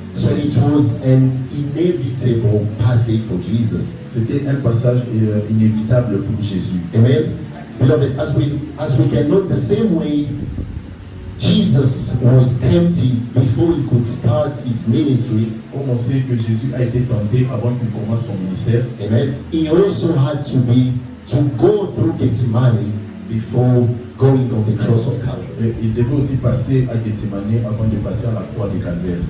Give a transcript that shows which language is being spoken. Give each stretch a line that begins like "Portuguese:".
English: So it was an inevitable passage for Jesus.
French: C'était un passage inévitable pour Jésus. Amen.
English: Beloved, as we can note, the same way Jesus was tempted before he could start his ministry.
French: Comme on sait que Jésus a été tenté avant qu'il commence son ministère, Amen.
English: He also had to go through Gethsemane before going on the cross of Calvary.
French: il devait aussi passer à Gethsemane avant de passer à la croix de Calvaire.